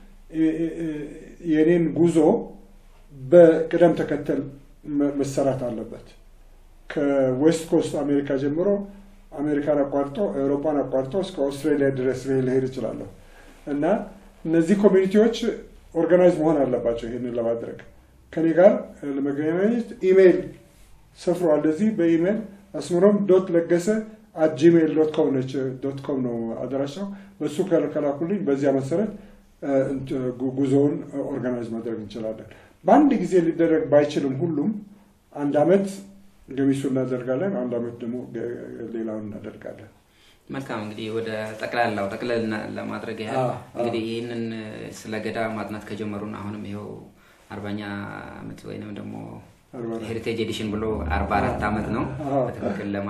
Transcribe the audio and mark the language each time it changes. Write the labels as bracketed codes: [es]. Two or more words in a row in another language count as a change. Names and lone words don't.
[am] የኔን ጉዞ በቅደም ተከተል መሰራት አለበት ከዌስት ኮስት አሜሪካ ጀምሮ አሜሪካን አቋርጦ አውሮፓን አቋርጦ እስከ አውስትራሊያ ድረስ ሊሄድ ይችላል እና እነዚህ ኮሚኒቲዎች ኦርጋናይዝ መሆን አለባቸው ይሄንን ለማድረግ ከኔ ጋር ለመገናኘት ኢሜል ሰፍሯል ለዚህ በኢሜል asmaroom.laggasa@gmail.com ነው አድራሻው በሱ ከላኩልኝ በዚያ መሰረት ጉዞውን ኦርጋናይዝ ማድረግ እንችላለን በአንድ ጊዜ ሊደረግ ባይችልም ሁሉም አንድ አመት ገሚሱ እናደርጋለን አንድ አመት ደግሞ ሌላውን እናደርጋለን መልካም እንግዲህ ወደ ጠቅላላው ጠቅለልና ለማድረግ ያህል እንግዲህ ይሄንን ስለ ገዳ ማጥናት ከጀመሩን አሁንም ይሄው 40ኛ አመት ወይንም ደግሞ [en] heritage edition [am] ብሎ 44 አመት ነው በትክክል ለማለት